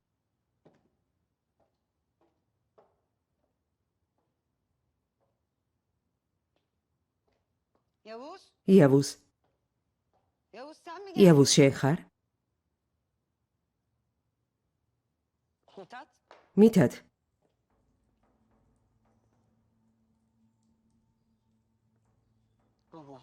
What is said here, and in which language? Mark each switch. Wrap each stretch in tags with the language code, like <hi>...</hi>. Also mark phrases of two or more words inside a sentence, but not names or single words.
<tr>Yavuz,</tr> <ka>იავუს,</ka> <tr>Yavuz sen mi geldin?</tr> <ka>იავუს შენ ხარ?</ka> <tr>Mithat,</tr> <ka>მითად,</ka> <tr>Allah'ım.</tr>